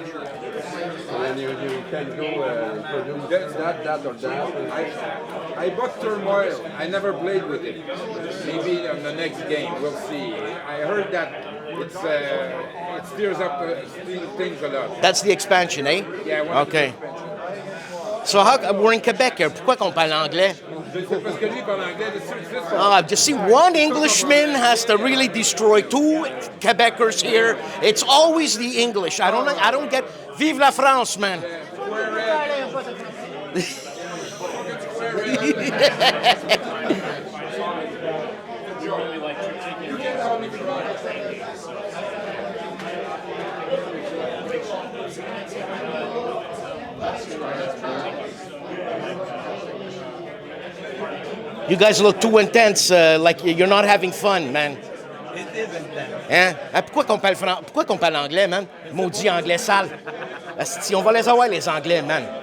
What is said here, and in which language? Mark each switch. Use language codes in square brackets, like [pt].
[en] And you can go produce that or that. I bought Turmoil. I never played with it. Maybe on the next game, we'll see. I heard that it steers up things a lot. That's the expansion, eh? Yeah. One Okay. So we're in Quebec here. [fr] Pourquoi qu'on parle anglais? Parce que lui parle anglais. [en] Just see, one Englishman has to really destroy two Quebecers here. It's always the English. I don't get. [fr] Vive la France, [en] man. You guys look too intense, like you're not having fun, man. [fr] Hein? Ah, pourquoi qu'on parle anglais, man? Maudit anglais sale. Asti, on va les avoir, les anglais, man.